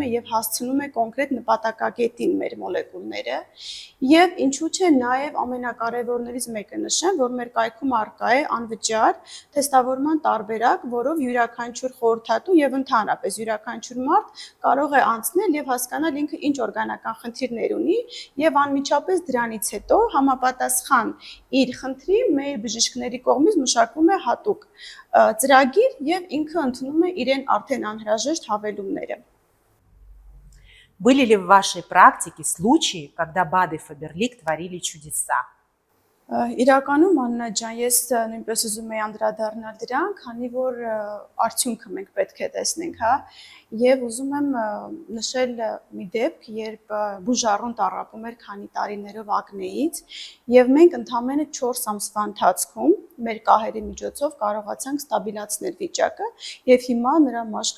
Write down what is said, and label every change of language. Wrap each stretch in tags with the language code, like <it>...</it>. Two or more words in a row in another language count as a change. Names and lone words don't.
<hy>եւ հասցնում է կոնկրետ նպատակակետին մեր մոլեկուլները եւ ինչու՞ չէ նաեւ ամենակարևորներից մեկը նշեմ, որ մեր կայքում առկա է անվճար թեստավորման տարբերակ, որով յուրաքանչյուր խորհրդատու եւ ընդհանրապես յուրաքանչյուր մարդ կարող է անցնել եւ հասկանալ ինքը ինչ օրգանական խնդիրներ ունի եւ անմիջապես դրանից հետո համապատասխան իր խնդրի մեր բժիշկների կողմից մշակվում է հատուկ ծրագիր եւ ինքը ընդունում է իրեն արդեն անհրաժեշտ հավելումները։</hy> <ru>Были ли в вашей практике случаи, когда БАДы Faberlic творили чудеса?</ru> <hy>Իրականում Աննա ջան, ես նույնպես ուզում եի անդրադառնալ դրան, քանի որ արդյունքը մենք պետք է տեսնենք, հա, եւ ուզում եմ նշել մի դեպք, երբ բուժառուն տառապում էր քանի տարիներով ակնեից, եւ մենք ընդամենը 4 ամսվա ընթացքում մեր կահերի միջոցով կարողացանք ստաբիլացնել վիճակը եւ հիմա նրա մաշկը</hy>